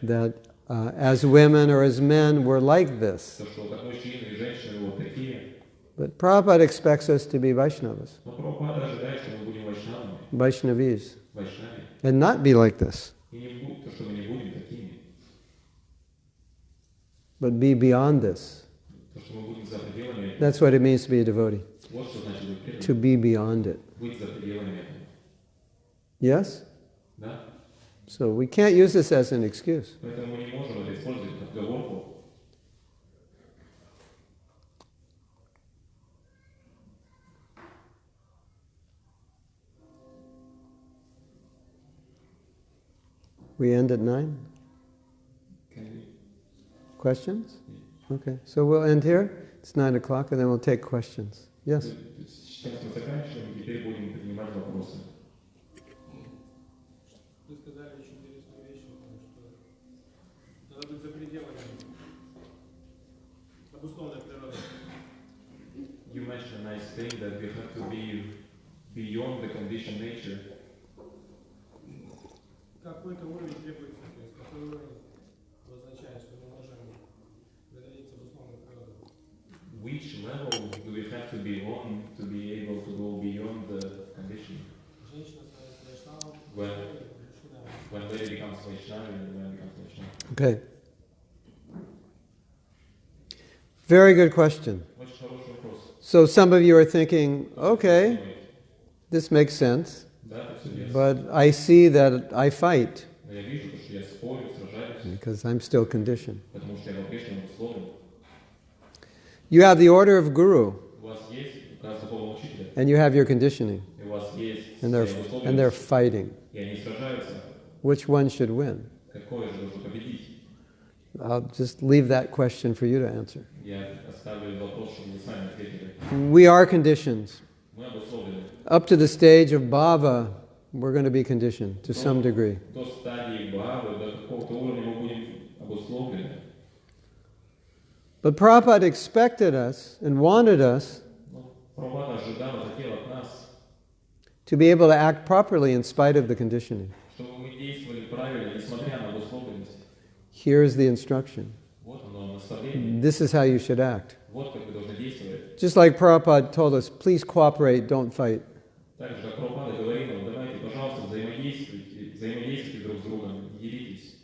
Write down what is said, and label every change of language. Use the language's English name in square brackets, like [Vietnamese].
[English] that as women or as men we're like this. [Russian] то, что как мужчины и женщины вот такие. [English] But Prabhupada expects us to be Vaishnavas, [Russian] Но Прабхупада ожидает, что мы будем вайшнавами, [English] Vaishnavis, [Russian] вайшнави, [English] and not be like this, [Russian] и не будем, то, что мы не будем такими, [English] but be beyond this. [Russian] то, что мы будем за пределами этого. [English] That's what it means to be a devotee, [Russian] Вот что значит быть преданным, [English] to be beyond it. [Russian] быть за пределами этого. [English] Yes? [Russian] Да? [English] So we can't use this as an excuse. [Russian] Поэтому мы не можем это использовать как отговорку. [English] We end at 9? Questions? Okay, so we'll end here. It's 9 o'clock, and then we'll take questions. Yes? [Russian] Сейчас мы заканчиваем, и теперь будем принимать вопросы. Вы сказали очень интересную вещь, что надо быть за пределами обусловленной природы. [English] You mentioned a nice thing that we have to be beyond the conditioned nature. [Russian] Какой-то уровень требуется, то есть какой уровень означает, что мы можем выдавиться в условную природу. [English] Which level do we have to be on to be able to go beyond the conditioning? [Russian] Женщина становится вайшнавом, мужчина. [English] When lady becomes Vaishnava and man becomes Vaishnava. Okay. Very good question. [Russian] Очень хороший вопрос. [English] So some of you are thinking, okay, this makes sense, [Russian] Да, это все ясно. [English] but I see that I fight [Russian] Но я вижу, что я спорю, сражаюсь, [English] because I'm still conditioned. [Russian] потому что я по-прежнему условен. [English] You have the order of guru, [Russian] У вас есть указ духовного учителя, [English] and you have your conditioning, [Russian] и у вас есть [English] and [Russian] своя [English] they're [Russian] условленность, [English] fighting. [Russian] и они сражаются. [English] Which one should win? [Russian] Какое же должно победить? [English] I'll just leave that question for you to answer. [Russian] Я оставлю вопрос, чтобы вы сами ответили. [English] We are conditioned. [Russian] Мы обусловлены. [English] Up to the stage of bhava, we're going to be conditioned to some degree. [Russian] До стадии бхавы, до какого-то уровня мы будем обусловлены. [English] But Prabhupada expected us and wanted us [Russian] Но Прабхупада ожидал, хотел от нас, [English] to be able to act properly in spite of the conditioning. [Russian] чтобы мы действовали правильно, несмотря на обусловленность. [English] Here is the instruction. [Russian] Вот оно, наставление. [English] This is how you should act. [Russian] Вот как вы должны действовать. [English] Just like Prabhupada told us, please cooperate, don't fight. [Russian] Так же, как Прабхупада говорил нам, давайте, пожалуйста, взаимодействуйте друг с другом, не делитесь.